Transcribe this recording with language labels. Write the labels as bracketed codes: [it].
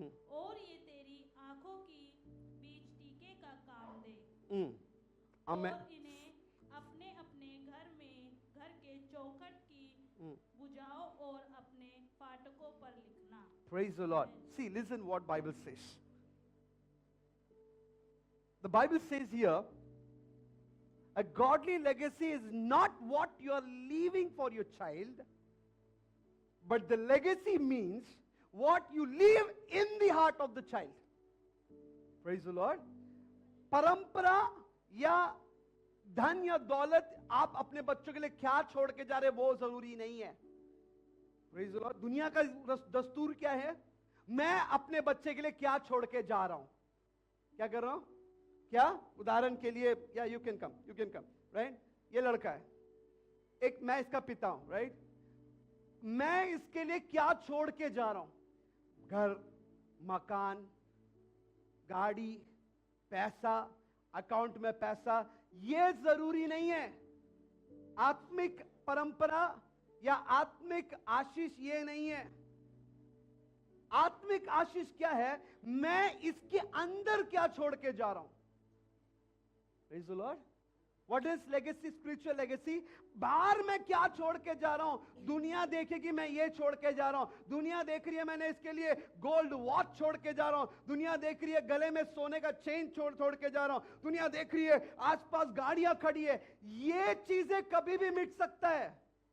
[hi] और ये तेरी आंखों की बीच टीके का काम दे। आमेन। और इन्हें अपने अपने घर के चौखट की भुजाओं और अपने फाटकों पर लिखना। [en] Praise the Lord. See, listen what Bible says. The Bible says here, a godly legacy is not what you are leaving for your child, but the legacy means what you leave in the heart of the child. Praise the Lord. [hi] परंपरा या धन या दौलत आप अपने बच्चों के लिए क्या छोड़ के जा रहे वो जरूरी नहीं है। [en] Praise the Lord. [hi] दुनिया का दस्तूर क्या है? मैं अपने बच्चे के लिए क्या छोड़ के जा रहा हूं? क्या कर रहा हूं? क्या? उदाहरण के लिए, या [en] you can come, [hi] राइट? ये लड़का है, एक मैं इसका पिता हूं, राइट? मैं इसके लिए क्या छोड़ के जा रहा हूं? घर, मकान, गाड़ी, पैसा, अकाउंट में पैसा, ये जरूरी नहीं है। आत्मिक परंपरा या आत्मिक आशीष ये नहीं है। आत्मिक आशीष क्या है? मैं इसके अंदर क्या छोड़ के जा रहा हूं? [en] Praise the Lord. What is legacy, spiritual legacy? [hi] बाहर मैं क्या छोड़ के जा रहा हूं? दुनिया देखेगी मैं ये छोड़ के जा रहा हूं। दुनिया देख रही है मैंने इसके लिए गोल्ड वॉच छोड़ के जा रहा हूं। दुनिया देख रही है गले में सोने का चेन छोड़ के जा रहा हूं। दुनिया देख रही है आसपास गाड़ियां खड़ी है। ये चीजें कभी भी मिट सकता है।